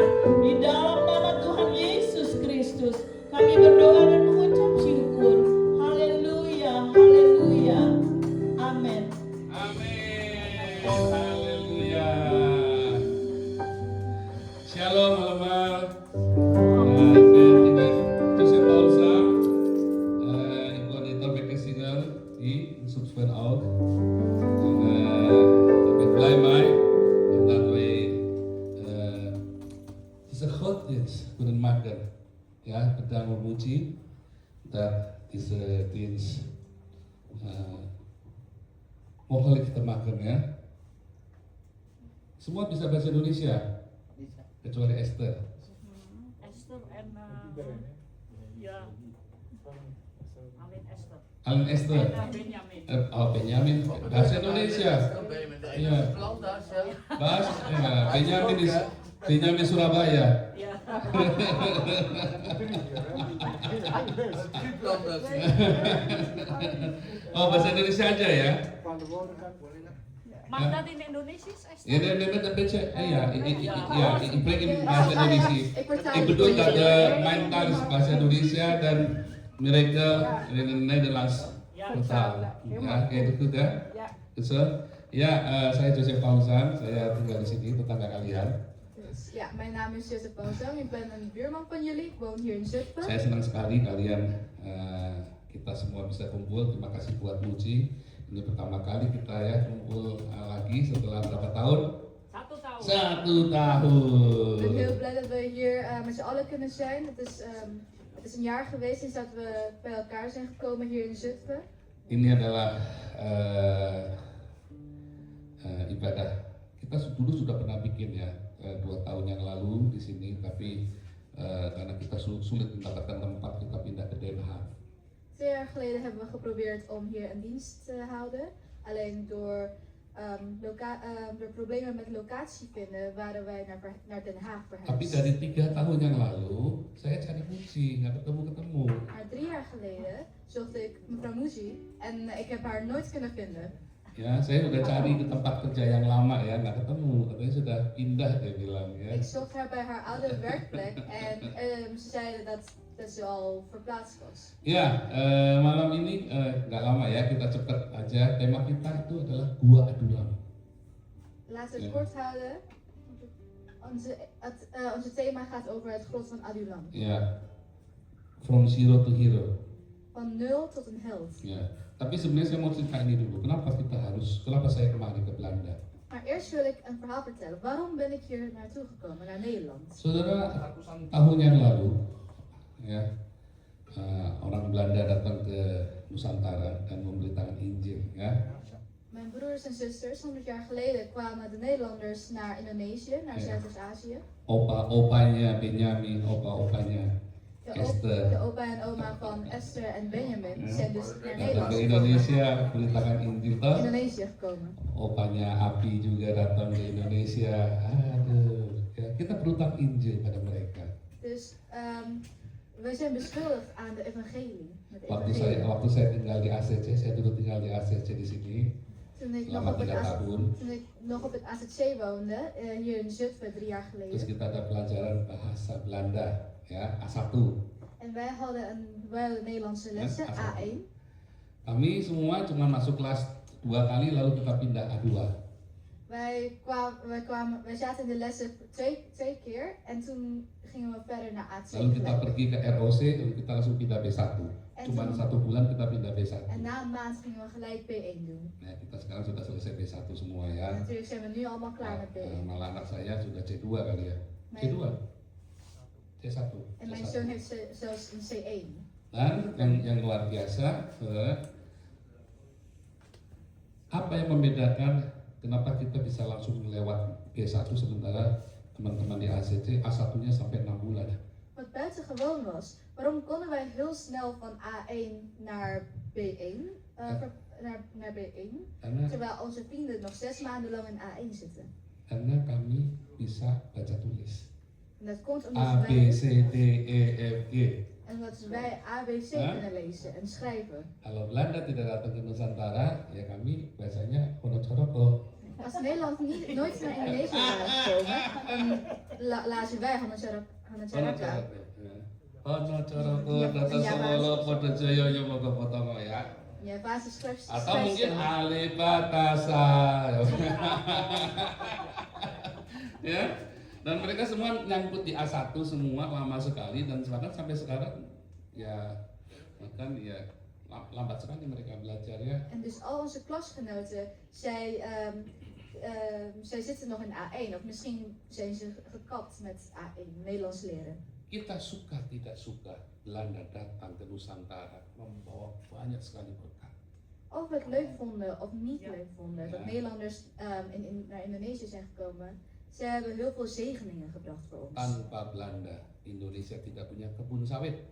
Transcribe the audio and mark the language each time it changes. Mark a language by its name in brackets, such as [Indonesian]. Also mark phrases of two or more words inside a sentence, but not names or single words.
[Indonesian] Di dalam nama Tuhan Yesus Kristus kami berdoa dan mengucap syukur. Haleluya, haleluya. Amin. Amin. Haleluya. [Dutch] Shalom allemaal. Ik ben Joseph Paulsen. Ik word in Tabekesinger hier in Zoetveen Oud. Ik ben blij mee omdat wij deze godsdienst kunnen maken. Ja, bedankt memuji dat deze dienst mogelijk [Indonesian] kita makan ya. Semua bisa bahasa Indonesia kecuali Esther. [Dutch] Esther en ja, Alin Esther. Benjamin. [Indonesian] Benjamin bahasa Indonesia. Iya. Bahas ya, Benjamin Surabaya. [Dutch] Ja. [Indonesian] Oh, bahasa Indonesia aja ya. [Dutch] Mag dat in Indonesisch, Esther? Ja, met een beetje, ik spreek in [Indonesian] bahasa Indonesia. [Dutch] Ik bedoel dat mijn taal is [Indonesian] bahasa Indonesia dan mereka [Dutch] in het Nederlands vertaal. [Indonesian] Ya, kayak gitu ya. Gitu. Ya, saya Joseph Paulsen, saya tinggal di sini, tetangga kalian. [Dutch] Dus, ja, mijn naam is Joseph Paulsen, ik ben een buurman van jullie, ik woon hier in Zutphen. [Indonesian] Saya senang sekali kalian kita semua bisa kumpul. Terima kasih buat Muji. Ini pertama kali kita ya kumpul lagi setelah berapa tahun? 1 tahun. 1 tahun. [Dutch] Ik ben heel blij dat we hier met z'n allen kunnen zijn. Het is een jaar geweest sinds dat we bij elkaar zijn gekomen hier in Zutphen. [Indonesian] Ini adalah ibadah. Kita dulu sudah pernah bikin ya 2 tahun yang lalu di sini, tapi karena kita sulit mendapatkan tempat, kita pindah ke Den Haag. [Dutch] 2 jaar geleden hebben we geprobeerd om hier een dienst te houden. Alleen door problemen met locatie vinden waren wij naar Den Haag [Indonesian] Tapi [Dutch] verhuisd. [Indonesian] dari 3 tahun yang lalu saya cari Muji, nggak ketemu. [Dutch] Maar 3 jaar geleden zocht ik mevrouw Muji en ik heb haar nooit kunnen vinden. [Indonesian] Ya, saya udah cari ke tempat kerja yang lama ya, nggak ketemu. Katanya sudah pindah, dia bilang ya. [Dutch] Ik zocht haar bij haar oude werkplek en ze zeiden dat ze al verplaatst was. [Indonesian] Ya, malam ini nggak lama ya, kita cepet aja. Tema kita itu adalah Gua Adulam. [Dutch] Laten we het Ja. kort houden. Onze thema gaat over het grot van Adulam. [Indonesian] Ya, [English] from zero to hero. [Dutch] Van nul tot een held. [Indonesian] Ya, tapi sebenarnya saya mau cerita ini dulu. Kenapa saya kemari ke Belanda? [Dutch] Maar eerst wil ik een verhaal vertellen. Waarom ben ik hier naartoe gekomen, naar Nederland? [Indonesian] Saudara, ratusan tahun yang lalu, ya, orang Belanda datang ke Nusantara dan memberitakan Injil, ya. [Dutch] Mijn broers en zusters, 100 jaar geleden kwamen de Nederlanders naar Indonesië, naar Ja. Zuidoost-Azië. [Indonesian] Opa-opanya Benjamin, opa-opanya Esther. [Dutch] De opa en oma van Esther en Benjamin zijn dus naar [Indonesian] Datang [Dutch] Nederland [Indonesian] ke [Dutch] gekomen. [Indonesian] Indonesia, beritakan Injil toh. [Dutch] Indonesië gekomen. [Indonesian] Opanya Api juga datang ke Indonesia. Aduh, ya, kita berutang Injil pada mereka. [Dutch] Dus wij zijn beschuldigd aan de evangelie. Met de [Indonesian] Waktu [Dutch] evangelie. [Indonesian] saya tinggal di ACC, saya dulu tinggal di ACC di sini. [Dutch] Toen ik, [Indonesian] selama 3 tahun. [Dutch] toen ik nog op het AZC woonde, hier in Zutphen 3 jaar [Indonesian] Terus [Dutch] geleden. [Indonesian] kita ada pelajaran bahasa Belanda, ya A1. [Dutch] En wij hadden Nederlandse lessen, Ja, A1. [Indonesian] Kami semua cuma masuk kelas 2 kali lalu kita pindah A2. [Dutch] Wij zaten in de lessen twee keer en toen gingen we verder naar A2. [Indonesian] Lalu kita [Dutch] gelijk. [Indonesian] pergi ke ROC, lalu kita langsung pindah B1. Cuma 1 bulan kita pindah B1. [Dutch] En na een maand gingen we gelijk B1 doen. [Indonesian] Nah, kita sekarang sudah selesai B1 semua [Dutch] En [Indonesian] ya. [Dutch] natuurlijk zijn we nu allemaal klaar met B1. [Indonesian] Malah anak saya sudah C2 kali ya. [Dutch] Mijn- C2? C1. En mijn C1. zoon heeft zelfs een C1. [Indonesian] Dan yang luar biasa, apa yang membedakan kenapa kita bisa langsung lewat B1 sementara teman-teman di ACC A1-nya sampai 6 bulan. [Dutch] Wat buitengewoon was, waarom konden wij heel snel van A1 naar B1, naar B1, [Indonesian] Karena [Dutch] terwijl onze vrienden nog 6 maanden lang in A1 zitten? [Indonesian] karena kami bisa baca tulis. [Dutch] En dat komt A, omdat B, wij, C, D, E, F, G. en omdat wij ABC Huh? kunnen lezen en schrijven. [Indonesian] Kalau Belanda tidak datang ke Nusantara, ya kami biasanya Honocoroko. [Dutch] Als Nederland nooit naar Indonesië waren gekomen, dan lazen wij Hanacaraka. [Javanese] Honocoroko, Data Solo, Podojoyo, Yomogo Potongo ya. [Dutch] Ja, basisschrift. [Indonesian] Atau mungkin Alibatasa. Ya. Dan mereka semua nyangkut di A1 semua lama sekali dan bahkan sampai sekarang ya bahkan ya lambat sekali mereka belajar ya. En dus al onze klasgenoten, zij zitten nog in A1 of misschien zijn ze gekapt met A1, Nederlands leren. Kita suka tidak suka Belanda datang ke Nusantara membawa banyak sekali berkat. [Dutch] Of we het leuk vonden of niet leuk vonden dat Ja. Nederlanders naar Indonesië zijn gekomen, ze hebben heel veel zegeningen gebracht voor ons. [Indonesian] Tanpa Belanda, Indonesia tidak punya kebun sawit.